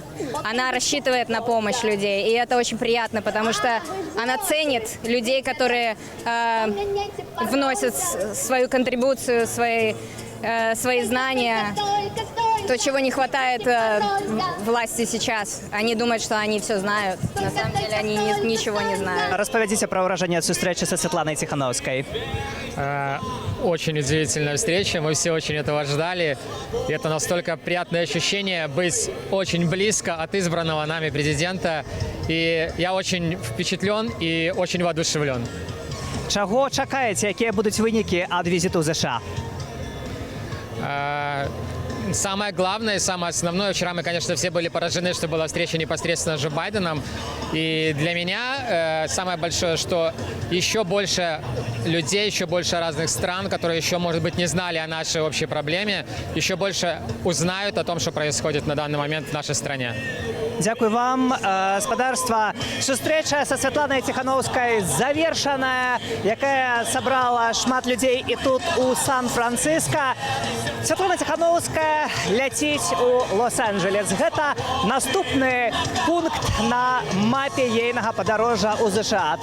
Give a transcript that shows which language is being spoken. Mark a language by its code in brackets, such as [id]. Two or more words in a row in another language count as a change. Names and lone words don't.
[ru] Она рассчитывает на помощь людей. И это очень приятно, потому что она ценит людей, которые вносят свою контрибуцию, свои знания. То, чего не хватает власти сейчас. Они думают, что они все знают. На самом деле они ничего не знают. [be] Распавядзіце пра ўражанне ад сустрэчы са Светланай Тихановскай. [ru] Очень удивительная встреча, мы все очень этого ждали. И это настолько приятное ощущение быть очень близко от избранного нами президента. И я очень впечатлен и очень воодушевлен. [be] Чаго чакаеце, якія будуць вынікі ад візіту США? [ru] Самое главное и самое основное, вчера мы, конечно, все были поражены, что была встреча непосредственно с Джо Байденом. И для меня самое большое, что еще больше людей, еще больше разных стран, которые еще, может быть, не знали о нашей общей проблеме, еще больше узнают о том, что происходит на данный момент в нашей стране. [be] Дякую вам, спадарства. Сустрэча са Святланай Тихановскай завершаная, якая сабрала шмат людзей і тут у Сан-Франциско. Святлана Тихановская ляціць у Лос-Анджелес. Гэта наступны пункт на мапе ейнага падарожжа ў ЗША.